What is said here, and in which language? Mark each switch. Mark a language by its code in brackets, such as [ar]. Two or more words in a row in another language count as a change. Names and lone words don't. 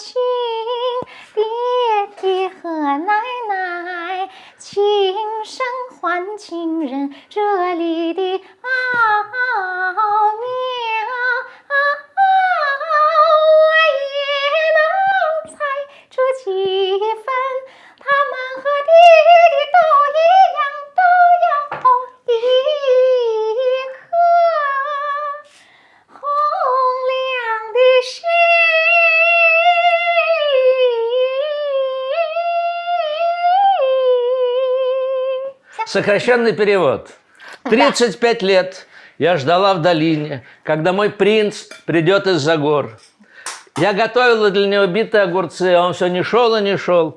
[zh] 爹爹和奶奶情深换情人，这里的奥妙我也能猜出几分。他们和弟弟都一样，都有一颗红亮的心。 [ru] Сокращенный перевод. 35 лет я ждала в долине, когда мой принц придет из-за гор. Я готовила для него битые огурцы, а он все не шел и не шел.